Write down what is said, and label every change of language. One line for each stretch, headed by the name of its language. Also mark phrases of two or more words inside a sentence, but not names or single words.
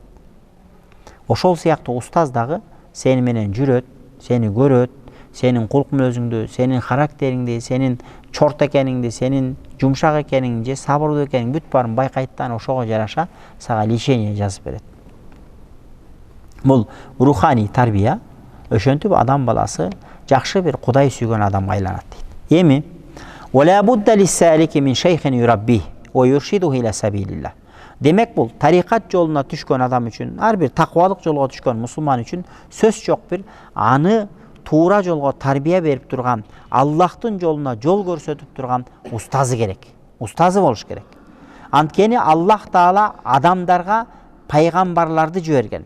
Kyrgyz: Ошол сыяктуу устаз дагы сени менен жүрөт, сени көрөт, сенин кулк мүнөзүңдү, сенин характериңди, сенин чорт экениңди, сенин жумшак экениңди же сабырдуу экениңди бүт баарын байкайт да, ошого жараша сага лечение жазып берет. Бул руханий тарбия. Ошентип адам баласы жакшы бир Кудай сүйгөн адамга айланат дейт.
Arabic: Эми ولا بد للسالك من شيخ يربيه ويرشده إلى سبيل الله.
Kyrgyz: Демек бул тарикат жолуна түшкөн адам үчүн, ар бир таквалык жолго түшкөн мусулман үчүн сөз жок бир аны туура жолго тарбия берип турган, Аллахтын жолуна жол көрсөтүп турган устазы керек. Устазы болуш керек. Анткени Аллах Таала адамдарга пайгамбарларды жиберген.